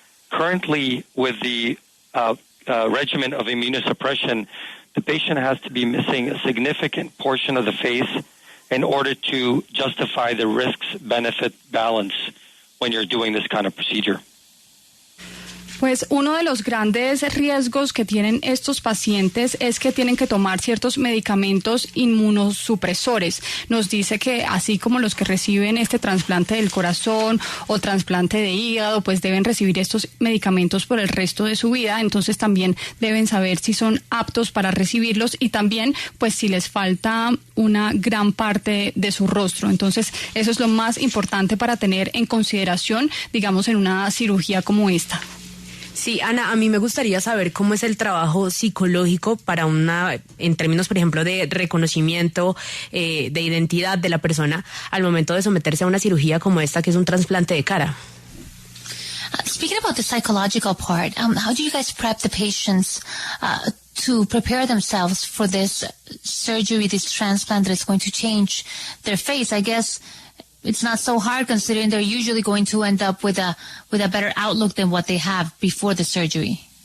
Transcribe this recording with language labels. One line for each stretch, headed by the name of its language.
English: Currently, with the regimen of immunosuppression, the patient has to be missing a significant portion of the face in order to justify the risks-benefit balance when you're doing this kind of procedure.
Spanish: Pues uno de los grandes riesgos que tienen estos pacientes es que tienen que tomar ciertos medicamentos inmunosupresores. Nos dice que así como los que reciben este trasplante del corazón o trasplante de hígado, pues deben recibir estos medicamentos por el resto de su vida. Entonces también deben saber si son aptos para recibirlos y también pues si les falta una gran parte de su rostro. Entonces eso es lo más importante para tener en consideración, digamos, en una cirugía como esta. Sí, Ana, a mí me gustaría saber cómo es el trabajo psicológico para en términos, por ejemplo, de reconocimiento, de identidad de la persona al momento de someterse a una cirugía como esta, que es un trasplante de cara.
English: Speaking about the psychological part, how do you guys prep the patients to prepare themselves for this surgery, this transplant that is going to change their face? I guess it's not so hard considering they're usually going to end up with a better outlook than what they have before the surgery.